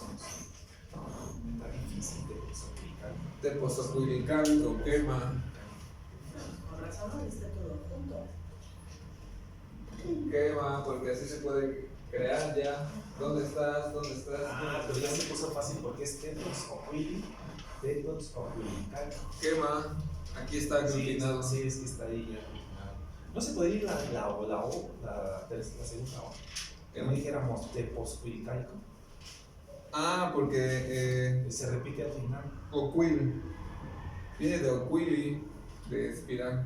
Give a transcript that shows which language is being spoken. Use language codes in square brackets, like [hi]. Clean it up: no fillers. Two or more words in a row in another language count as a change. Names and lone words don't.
[es] Está difícil de explicar. [nah] Tepozocuilicalco, quema. [es] Con razón no viste todo junto. Quema, porque así se puede crear ya. ¿Dónde estás? ¿Dónde estás? Ah, pero ya se puso fácil porque es tetos o quili. Tetos o quilical. Quema. Aquí está aglutinado. Sí, es que está ahí ya aglutinado. ¿No se puede ir la segunda O? Que no dijéramos teposquilical. Ah, porque Se repite al final. oquil. Viene de oquili, de espiral.